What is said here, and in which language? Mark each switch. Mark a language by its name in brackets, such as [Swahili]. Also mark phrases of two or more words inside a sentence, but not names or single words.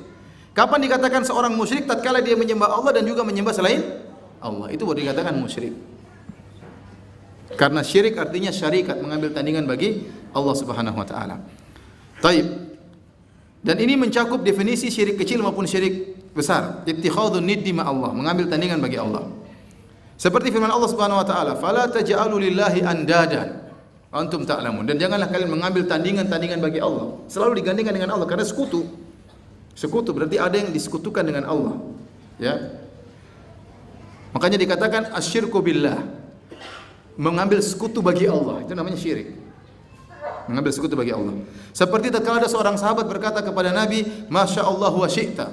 [Indonesian] Kapan dikatakan seorang musyrik? Tatkala dia menyembah Allah dan juga menyembah selain Allah. Itu baru dikatakan musyrik. Karena syirik artinya syarikat, mengambil tandingan bagi [Arabic] الله سبحانه وتعالى. [Indonesian] Taib. Dan ini mencakup definisi syirik kecil maupun syirik besar. [Arabic] اتخاذ ند مع الله, [Indonesian] mengambil tandingan bagi Allah. Seperti firman [Arabic] الله سبحانه وتعالى, "فلا تجعلوا لله أندادا." أنتم تعلمون. [Indonesian] Dan janganlah kalian mengambil tandingan-tandingan bagi Allah. Selalu digandingkan dengan Allah karena sekutu. Sekutu berarti ada yang disekutukan dengan Allah. Ya. Makanya dikatakan [Arabic] أشرك بالله. [Indonesian] Mengambil sekutu bagi Allah. Itu namanya syirik. Mengambil sekutu bagi Allah. Seperti tatkala ada seorang sahabat berkata kepada Nabi, [Arabic] "ما شاء الله وشئت."